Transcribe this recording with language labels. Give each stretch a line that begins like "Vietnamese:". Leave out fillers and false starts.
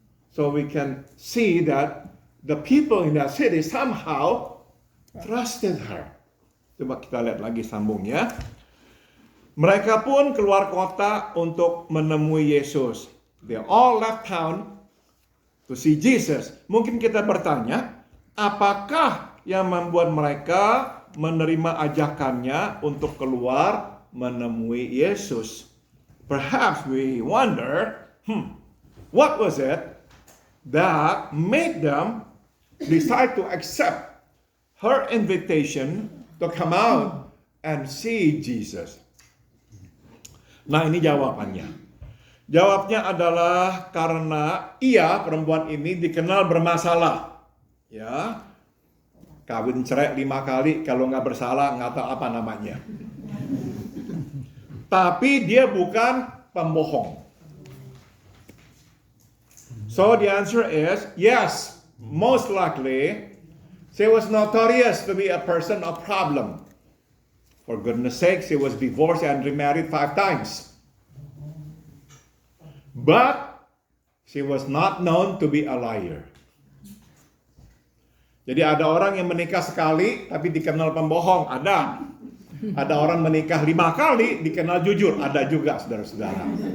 English: So we can see that the people in that city somehow trusted her.
Indonesian: Coba kita lihat lagi sambungnya. Mereka pun keluar kota untuk menemui Yesus.
English: They all left town to see Jesus.
Indonesian: Mungkin kita bertanya, apakah yang membuat mereka menerima ajakannya untuk keluar menemui Yesus?
English: Perhaps we wonder, what was it that made them decide to accept her invitation to come out and see Jesus?
Indonesian: Nah, ini jawabannya. Jawabnya adalah karena perempuan ini dikenal bermasalah. Ya, kawin cerai 5 kali, kalau nggak bersalah nggak tahu apa namanya. Tapi dia bukan pembohong.
English: So the answer is yes, most likely she was notorious to be a person of problem. For goodness sake, she was divorced and remarried 5 times. But she was not known to be a liar.
Indonesian: Jadi ada orang yang menikah sekali tapi dikenal pembohong, ada. Ada orang menikah 5 kali dikenal jujur, ada juga saudara-saudara.